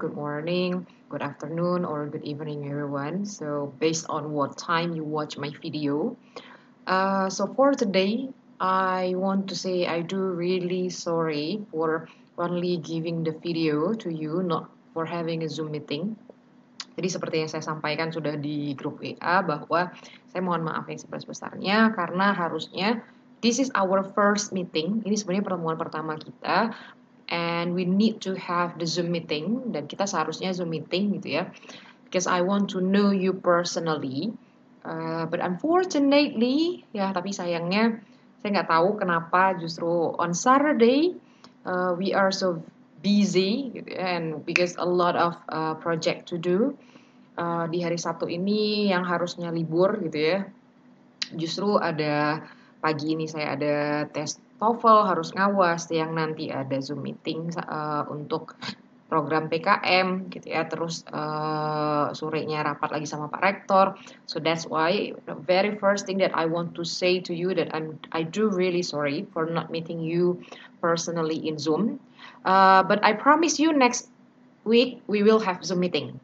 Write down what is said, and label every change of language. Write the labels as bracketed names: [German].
[English] Good morning, good afternoon, or good evening, everyone. So, based on what time you watch my video. So for today, I want to say I do really sorry for only giving the video to you, not for having a Zoom meeting. [Indonesian] Jadi seperti yang saya sampaikan sudah di grup WA bahwa saya mohon maaf yang sebesar-besarnya karena harusnya [English] this is our first meeting. [Indonesian] Ini sebenarnya pertemuan pertama kita [English] and we need to have the Zoom meeting [Indonesian] dan kita seharusnya Zoom meeting gitu ya. [English] Because I want to know you personally. But unfortunately, [Indonesian] ya tapi sayangnya saya nggak tahu kenapa justru [English] on Saturday we are so busy [Indonesian] gitu ya, [English] and because a lot of project to do. [Indonesian] Di hari Sabtu ini yang harusnya libur gitu ya, justru ada pagi ini saya ada tes TOEFL harus ngawas, yang nanti ada Zoom meeting untuk program PKM gitu ya, terus sorenya rapat lagi sama Pak Rektor. [English] So that's why the very first thing that I want to say to you that I do really sorry for not meeting you personally in Zoom. But I promise you next week we will have Zoom meeting.